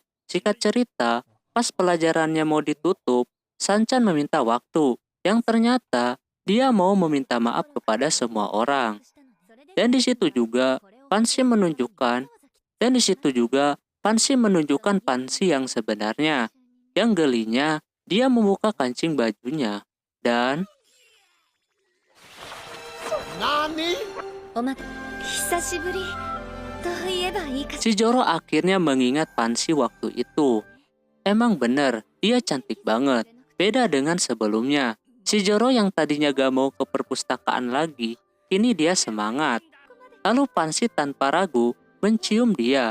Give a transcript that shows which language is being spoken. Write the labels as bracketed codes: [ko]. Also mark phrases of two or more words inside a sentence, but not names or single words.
[id] Singkat cerita, pas pelajarannya mau ditutup, Sanchan meminta waktu, yang ternyata dia mau meminta maaf kepada semua orang. Dan di situ juga Pansy menunjukkan Pansy yang sebenarnya. Yang gelinya, dia membuka kancing bajunya dan [ja] 久しぶりと言えばいいか。 [id] si Joro akhirnya mengingat Pansy waktu itu. Emang bener, dia cantik banget. Beda dengan sebelumnya. Si Joro yang tadinya gak mau ke perpustakaan lagi, kini dia semangat. Lalu Pansy tanpa ragu mencium dia.